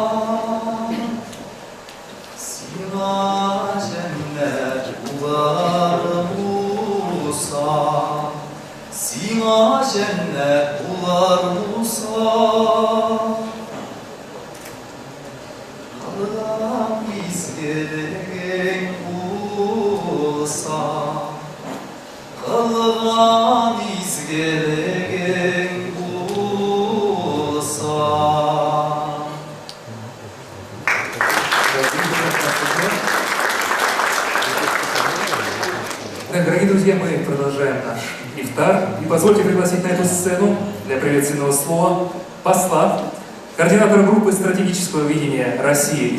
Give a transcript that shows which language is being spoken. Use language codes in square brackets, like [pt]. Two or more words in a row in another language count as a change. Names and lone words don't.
[tr] Sina cennet bulur Musa Sina cennet bulur Musa Allah'ım izlerin bulsa Allah'ım izlerin bulsa [ru] Итак, дорогие друзья, мы продолжаем наш ифтар. И позвольте пригласить на эту сцену для приветственного слова посла, координатора группы стратегического видения «Россия.